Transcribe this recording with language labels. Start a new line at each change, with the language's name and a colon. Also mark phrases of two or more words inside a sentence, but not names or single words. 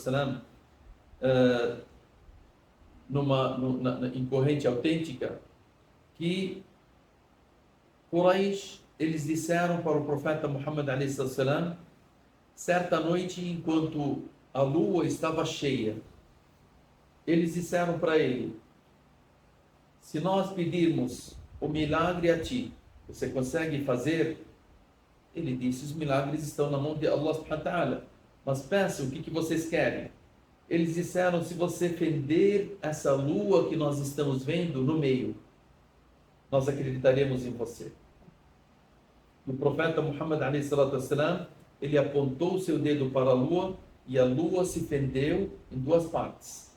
Portuguese: em corrente autêntica, que Quraysh, eles disseram para o profeta Muhammad a.s., certa noite, enquanto a lua estava cheia, eles disseram para ele: se nós pedirmos o milagre a ti, você consegue fazer? Ele disse: os milagres estão na mão de
Arabic: الله سبحانه وتعالى,
Portuguese: mas peçam o que vocês querem. Eles disseram: se você fender essa lua que nós estamos vendo no meio, nós acreditaremos em você. O profeta Muhammad a.s., ele apontou o seu dedo para a lua e a lua se fendeu em 2 partes.